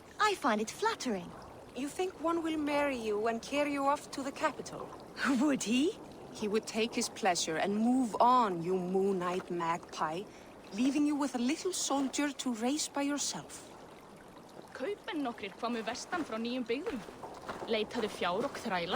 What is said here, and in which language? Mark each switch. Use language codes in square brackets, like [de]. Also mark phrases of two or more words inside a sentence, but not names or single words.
[en] I find it flattering. You think one will marry you and carry you off to the capital? Would he? He would take his pleasure and move on, you moon-eyed magpie, leaving you with a little soldier to raise by yourself. [is] Kaupmenn nokkrir komu vestan frá nýjum byggðum. Leitaðu fjár og þræla.